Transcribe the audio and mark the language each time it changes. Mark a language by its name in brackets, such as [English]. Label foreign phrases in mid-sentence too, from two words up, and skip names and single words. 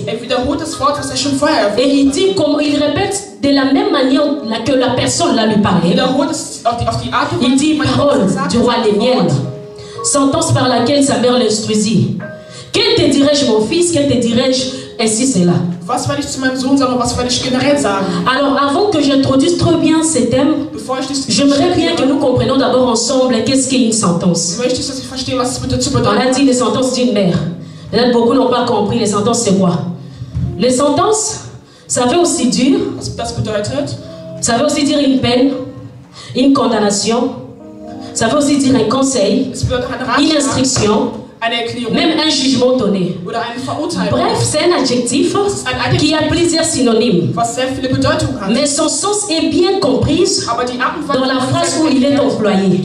[French] Et il dit, il répète de la même manière que la personne l'a lui parlé. Il dit, parole du roi des miels, sentence par laquelle sa mère l'instruisit. Que te dirais-je, mon fils? Que te dirais-je? Ainsi c'est là. [German] Was werde ich zu meinem Sohn sagen, was werde ich generell sagen? [French] Alors, avant que j'introduise trop bien ces thèmes, j'aimerais bien que nous comprenions d'abord ensemble qu'est-ce qu'est une sentence. [German] Möchte ich, dass ich verstehe, was es zu [French] On [German] bedeuten [French] a dit les sentences d'une mère. Peut-être beaucoup n'ont pas compris les sentences c'est quoi. Les sentences, ça veut aussi dire, [German] das bedeutet, [French] ça veut aussi dire une peine, une condamnation, ça veut aussi dire un conseil, une instruction, même un jugement donné. Bref, c'est un adjectif qui a plusieurs synonymes. Mais son sens est bien compris dans la phrase où il est employé.